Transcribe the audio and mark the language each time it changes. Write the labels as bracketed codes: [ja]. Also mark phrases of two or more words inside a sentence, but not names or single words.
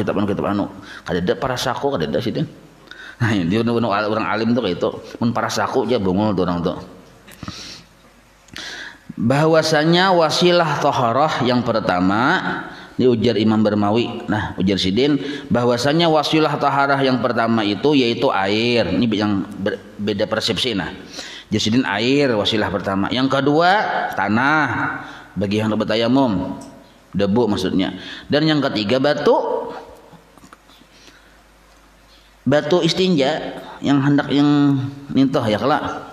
[bjn] Kada ada para saku, kada ada sidin. Nah, dia orang alim tuh kayak itu. Mun para saku aja bungul tuh orang tuh. Bahwasanya wasilah taharah yang pertama diujar Imam Barmawi. Nah, ujar sidin bahwasanya wasilah taharah yang pertama itu yaitu air. Ini yang beda persepsi nah. Ujar sidin air wasilah pertama. [id] Yang kedua tanah bagi yang bertayamum, debu maksudnya. Dan yang ketiga batu istinja yang hendak yang nintoh ya kelak.